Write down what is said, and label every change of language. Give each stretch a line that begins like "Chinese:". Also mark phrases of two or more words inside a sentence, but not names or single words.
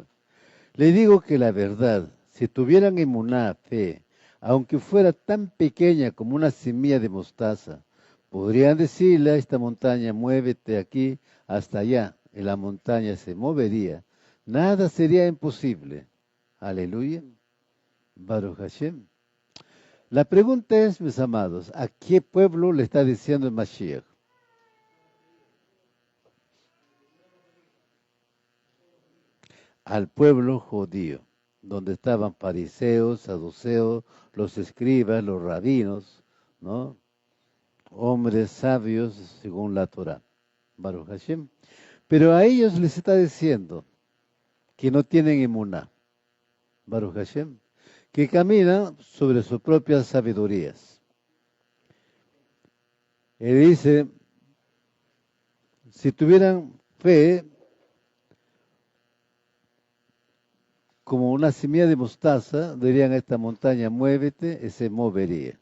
Spanish: Les digo que la verdad, si tuvieran emuná, fe, aunque fuera tan pequeña como una semilla de mostaza, podrían decirle a esta montaña, muévete aquí hasta allá, y la montaña se movería. Nada sería imposible. Aleluya.
Hebrew: ברוך השם.
Spanish: La pregunta es, mis amados, ¿a qué pueblo le está diciendo el Mashiach? Al pueblo judío, donde estaban fariseos, saduceos, los escribas, los rabinos, ¿no? Hombres sabios según la Torah.
Hebrew: ברוך השם.
Spanish: Pero a ellos les está diciendo que no tienen emuná.
Hebrew: ברוך השם.
Spanish: Que caminan sobre sus propias sabidurías. Y dice, si tuvieran fe como una semilla de mostaza, dirían a esta montaña, muévete, y se movería.